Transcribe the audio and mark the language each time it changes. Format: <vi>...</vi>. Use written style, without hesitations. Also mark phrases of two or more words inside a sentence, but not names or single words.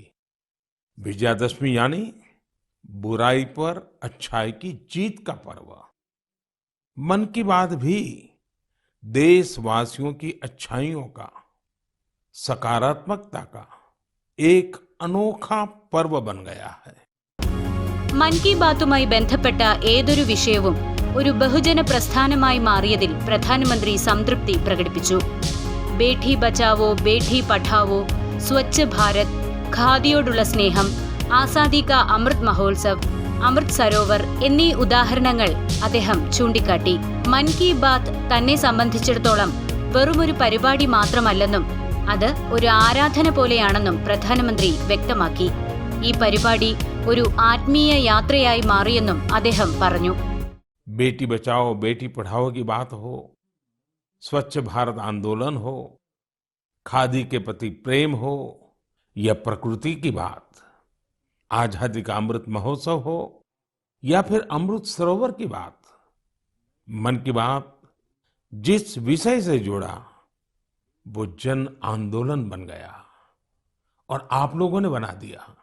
<hi>विजयादशमी यानी बुराई पर अच्छाई की जीत का पर्व। मन की बात भी देशवासियों की अच्छाइयों का, सकारात्मकता का एक अनोखा पर्व बन गया है.</hi> <ml>മൻ കി ബാത്തുമായി ബന്ധപ്പെട്ട ഏതൊരു വിഷയവും ഒരു ബഹുജന പ്രസ്ഥാനമായി മാറിയതിൽ പ്രധാനമന്ത്രി സംതൃപ്തി പ്രകടിപ്പിച്ചു. ബേഠി ബച്ചാവോ ബേഠി പഠാവോ, സ്വച്ഛ് ഭാരത്, ഖാദിയോടുള്ള സ്നേഹം, ആസാദി കാ അമൃത് മഹോത്സവ്, അമൃത് സരോവർ എന്നീ ഉദാഹരണങ്ങൾ അദ്ദേഹം ചൂണ്ടിക്കാട്ടി. മൻ കി ബാത്ത് തന്നെ സംബന്ധിച്ചിടത്തോളം വെറുമൊരു പരിപാടി മാത്രമല്ലെന്നും അത് ഒരു ആരാധന പോലെയാണെന്നും പ്രധാനമന്ത്രി വ്യക്തമാക്കി. ഈ പരിപാടി ഒരു ആത്മീയ യാത്രയായി മാറിയെന്നും അദ്ദേഹം പറഞ്ഞു.</ml> <hi>बेटी बचाओ बेटी पढ़ाओ की बात हो, स्वच्छ भारत आंदोलन हो, खादी के प्रति प्रेम हो, या प्रकृति की बात, आजादी का अमृत महोत्सव हो, या फिर अमृत सरोवर की बात, मन की बात जिस विषय से जुड़ा वो जन आंदोलन बन गया और आप लोगों ने बना दिया.</hi>